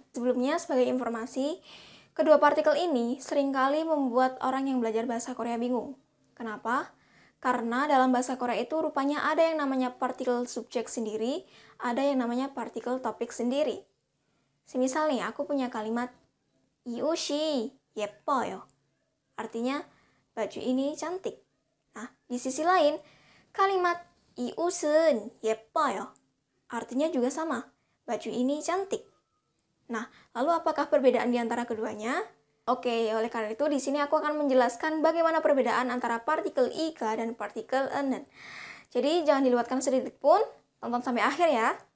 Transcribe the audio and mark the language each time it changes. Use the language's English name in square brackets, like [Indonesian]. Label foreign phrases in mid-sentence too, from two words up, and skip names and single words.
[Indonesian] Sebelumnya, sebagai informasi, kedua partikel ini seringkali membuat orang yang belajar bahasa Korea bingung. Kenapa? Karena dalam bahasa Korea itu rupanya ada yang namanya partikel subjek sendiri, ada yang namanya partikel topik sendiri. Semisal nih, aku punya kalimat [Korean] 이 옷이 예뻐요. [Indonesian] Artinya, baju ini cantik. Nah, di sisi lain, kalimat [Korean] 이 옷은 예뻐요. [Indonesian] Artinya juga sama, baju ini cantik. Nah, lalu apakah perbedaan di antara keduanya? Oke, oleh karena itu di sini aku akan menjelaskan bagaimana perbedaan antara partikel ika dan partikel enen. Jadi, jangan dilewatkan sedikit pun, tonton sampai akhir ya.